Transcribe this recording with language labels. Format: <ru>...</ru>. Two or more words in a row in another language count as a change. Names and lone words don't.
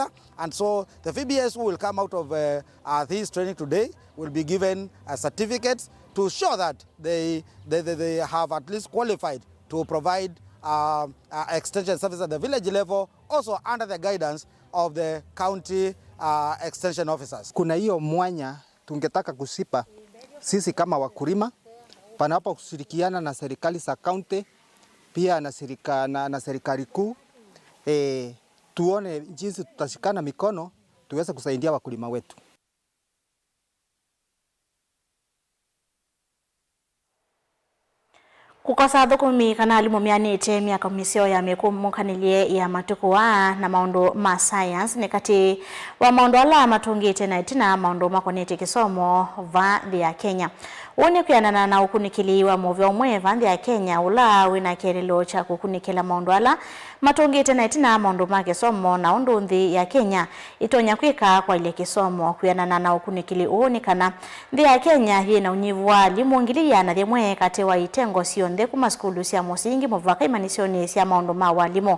<en>And so the VBS who will come out of this training today will be given certificates to show that they have at least qualified to provide extension service at the village level, also under the guidance of the county extension officers.</en> <sw>Kuna hiyo mwanya tungetaka kusipa sisi kama wakulima panapo kushirikiana na serikali za county pia na serikali kuu, tuone jinsi tutashikana mikono tuweze kusaidia wakulima wetu.</sw> <kam>Kukosa thukumi kana alimu mianite miaka misio ya mekumukanilie ya matukuwa na maundu ma science ni kati wa maundu ala matungite na itina maundu makonete kisomo vanthi ya Kenya. Wone kuyanana na ukunikili wa movyo mwe vanthi ya Kenya ula wina kerelo cha kukunikila maundu ala matungite na itina maundu ma kisomo na undu nthi ya Kenya itonya kwika kwa ile kisomo kuyanana na ukunikili uonikana nthi ya Kenya yina unyivu wa limuongilia na thimwe kati wa itengo sio kuma skulu cia musingi muvaka imanisioni cia maundu ma walimu.</kam>